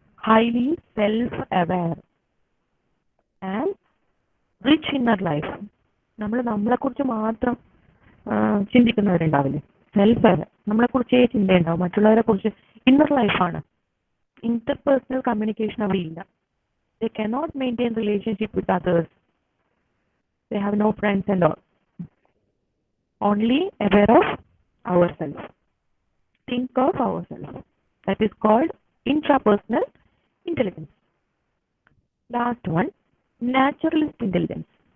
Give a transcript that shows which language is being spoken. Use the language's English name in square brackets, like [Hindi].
[English] Highly self-aware and rich inner life. [Malayalam] നമ്മളെക്കുറിച്ച് മാത്രം ചിന്തിക്കുന്നവരുണ്ടാവില്ലേ? Self aware, നമ്മളെക്കുറിച്ചേ ചിന്തയുണ്ടാവും, മറ്റുള്ളവരെ കുറിച്ച് ഇന്നർ ലൈഫാണ്. ഇന്റർപേഴ്സണൽ കമ്മ്യൂണിക്കേഷൻ അവിടെ ഇല്ല. [English] They cannot maintain relationship with others. They have no friends and all. Only aware of ourselves. Think of ourselves. That is called intrapersonal intelligence. Last one, naturalist intelligence.